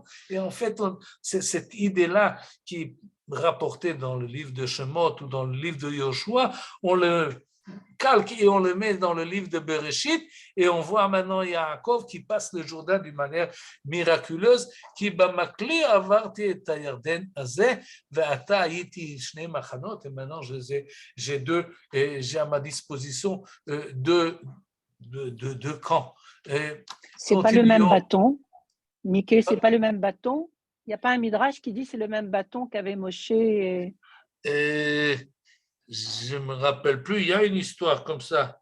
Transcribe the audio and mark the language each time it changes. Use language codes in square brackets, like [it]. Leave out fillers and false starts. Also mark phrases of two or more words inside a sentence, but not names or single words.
[fr] Et en fait, c'est cette idée-là qui est rapportée dans le livre de Shemot ou dans le livre de Yoshua, on le calque et on le met dans le livre de Bereshit et on voit maintenant Yaakov qui passe le Jourdain d'une manière miraculeuse qui [he] במקלי עברתי את הירדן הזה ועתה הייתי שני מחנות [fr] et maintenant j'ai à ma disposition deux camps. C'est pas le même bâton, Mickey, c'est pas le même bâton. Il n'y a pas un midrash qui dit c'est le même bâton qu'avait Moshe je ne me rappelle plus, il y a une histoire comme ça.